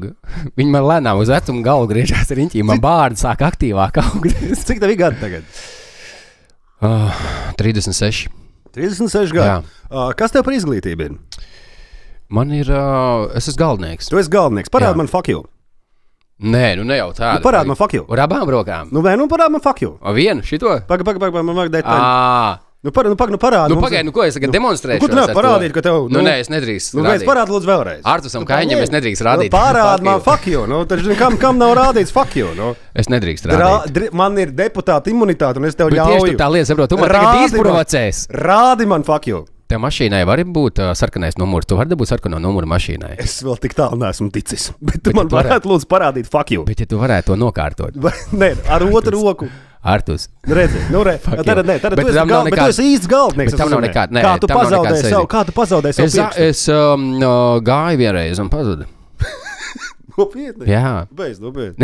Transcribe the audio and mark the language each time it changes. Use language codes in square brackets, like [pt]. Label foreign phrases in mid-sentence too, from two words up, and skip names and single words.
[lv] Viņa man lēnām uz vecumu galvu griežās riņķī. Man bārdi sāk aktīvāk augt. Cik tev ir gadi tagad? 36. 36 gadi. Kas tev par izglītību ir? Man ir, es esmu galdnieks. Tu esi galdnieks. Parādi man [en] fuck you. [lv] Nē, ne jau tādu. Parādi man [en] fuck you. [lv] Ar abām rokām. Parādi man [en] fuck you. [lv] O vienu, šito? Paga, man vajag detaļu. parādi. Ko es tagad demonstrēšu? Ko tu nevar parādīt, ka tev... Nē, es nedrīkstu rādīt. Parādi lūdzu vēlreiz. Artusam Kaiņam es nedrīkst rādīt. Parādi man [en] fuck you, [lv] taču kam nav rādīts [en] fuck you, [lv] Es nedrīkst rādīt. Man ir deputāta imunitāte, un es tev ļauju. Bet tieši tu tā lieta saprot, tu man tagad izprovocēs. Rādi man [en] fuck you. [lv] Tev mašīnai var būt sarkanais numurs, tu vari dabūt sarkano numuru mašīnai. Es vēl tik tālu neesmu ticis, bet tu man varētu lūdzu parādīt [en] fuck you. [lv] Bet ja tu varētu to nokārtot. Nē, ar otru roku. Artus. Redzi, tad tu esi īsts galvenieks. Bet tam nav nekāda. Kā tu pazaudēji savu pirkstu? Es gāju vienreiz un pazudu. Nopietni? Jā. Beidz, nopietni.